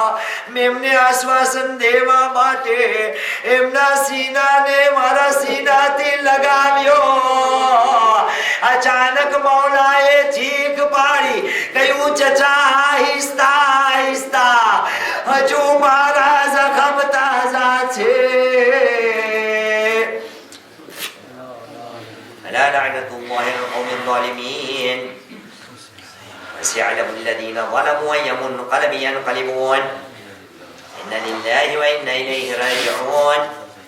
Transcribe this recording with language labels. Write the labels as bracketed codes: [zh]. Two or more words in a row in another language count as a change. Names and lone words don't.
[gu] મેં એમને આશ્વાસન દેવા માટે એમના સીનાને મારા સીનાથી લગાવ્યો. અચાનક મૌલાએ ચીખ પાડી, કહ્યું ચચા આહિસ્તા આહિસ્તા, હજુ મારા જખમ તાજા છે. [ar] ألا لعنة الله على القوم الظالمين وسيعلم الذين ظلموا أي منقلب ينقلبون إن لله وإنا إليه راجعون.